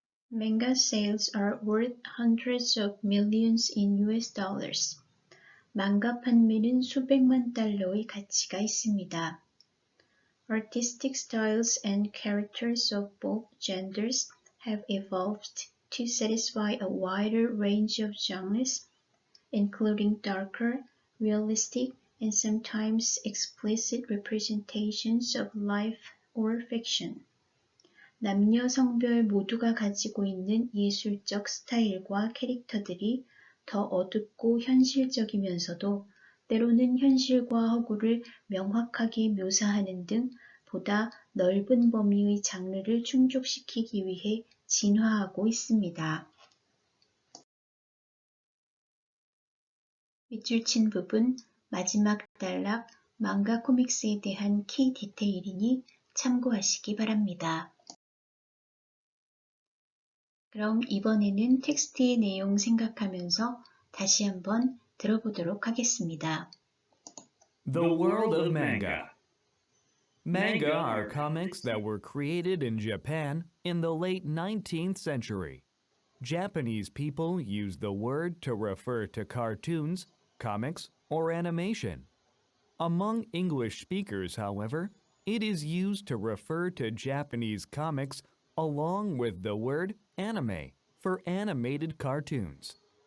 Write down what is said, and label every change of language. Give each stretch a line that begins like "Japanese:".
English: Manga sales are worth hundreds of millions in US dollars.
Korean: 망가 판매는 수백만 달러의 가치가 있습니다.
English: Artistic styles and characters of both genders have evolved to satisfy a wider range of genres, including darker, realistic, and sometimes explicit representations of life or fiction.
Korean: 남녀 성별 모두가 가지고 있는 예술적 스타일과 캐릭터들이 더 어둡고 현실적이면서도 때로는 현실과 허구를 명확하게 묘사하는 등 보다 넓은 범위의 장르를 충족시키기 위해 진화하고 있습니다. 밑줄 친 부분 마지막 단락 망가 코믹스에 대한 키 디테일이니 참고하시기 바랍니다. 그럼 이번에는 텍스트의 내용 생각하면서 다시 한번 들어보도록 하겠습니다.
English: The world of manga. Manga are comics that were created in Japan in the late 19th century. Japanese people used the word to refer to cartoons, comics, or animation. Among English speakers, however, it is used to refer to Japanese comics along with the word anime for animated cartoons.